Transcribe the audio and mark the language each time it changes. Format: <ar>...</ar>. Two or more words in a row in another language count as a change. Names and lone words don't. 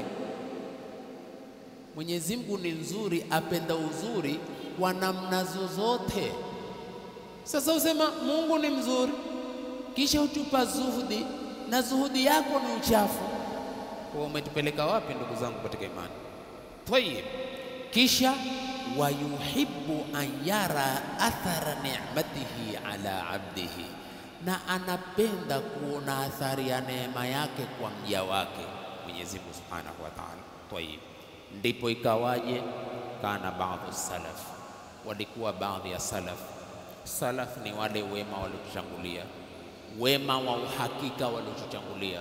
<sw>Mwenyezi Mungu ni nzuri, apenda uzuri kwa namna zozote. Sasa usema Mungu ni mzuri, kisha utupa zuhudi, na zuhudi yako ni uchafu. Kwa umetupeleka wapi ndugu zangu katika imani?</sw> <ar>Tayeb, kisha ويحب أن يرى أثر نعمته على عبده,</ar> <sw>na anapenda kuona athari ya neema yake kwa mja wake Mwenyezi Mungu</sw> <ar>سبحانه وتعالى.</ar> <sw>Tayeb, ndipo ikawaje? Kana baadhi salaf, walikuwa baadhi ya salaf. Salaf ni wale wema waliotutangulia, wema wa uhakika waliotutangulia.</sw>